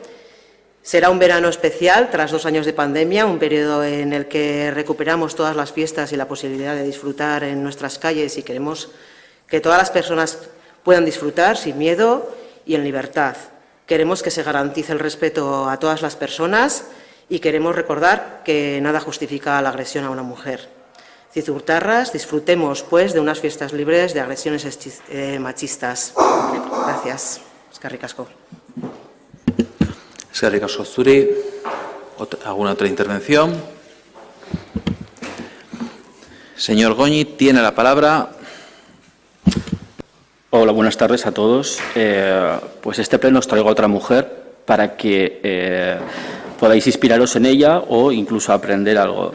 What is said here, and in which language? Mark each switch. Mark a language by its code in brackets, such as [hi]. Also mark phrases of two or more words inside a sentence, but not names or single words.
[es] Será un verano especial, tras 2 años de pandemia, un periodo en el que recuperamos todas las fiestas y la posibilidad de disfrutar en nuestras calles y queremos que todas las personas puedan disfrutar sin miedo y en libertad. Queremos que se garantice el respeto a todas las personas y queremos recordar que nada justifica la agresión a una mujer. Cizurtarras, disfrutemos pues de unas fiestas libres de agresiones machistas. Gracias. [eu] Eskerrik asko. Eskerrik asko zuri. [es] ¿Alguna otra intervención? Señor Goñi, tiene la palabra. Hola, buenas tardes a todos. Pues este pleno os traigo a otra mujer para que podáis inspiraros en ella o incluso aprender algo.